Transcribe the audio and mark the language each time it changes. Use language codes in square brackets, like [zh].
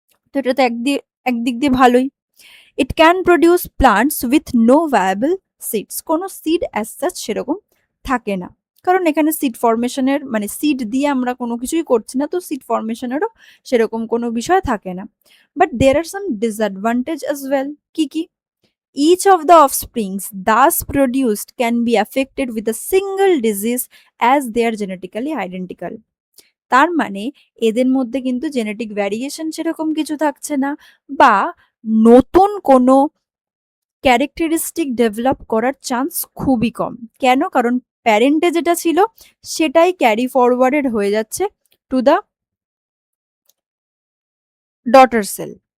[bn] তো এটা তো একদিক দিয়ে ভালোই। [en] It can produce plants with no viable seeds. [bn] কোনো সিড অ্যাজ সাচ সেরকম থাকে না, কারণ এখানে সিড ফরমেশনের মানে সিড দিয়ে আমরা কোনো কিছুই করছি না, তো সিড ফরমেশনেরও সেরকম কোনো বিষয় থাকে না। [en] But there are some disadvantage as well. [bn] কি কি? [en] Each of the offsprings thus produced can be affected with a single disease as they are genetically identical. [bn] তার মানে এদের মধ্যে কিন্তু জেনেটিক ভ্যারিয়েশন সেরকম কিছু থাকছে না, বা নতুন কোনো ক্যারেক্টারিস্টিক ডেভেলপ করার চান্স খুবই কম। কেন? কারণ প্যারেন্টে যেটা ছিল সেটাই [en] carry forwarded [bn] হয়ে যাচ্ছে [en] To the daughter cell.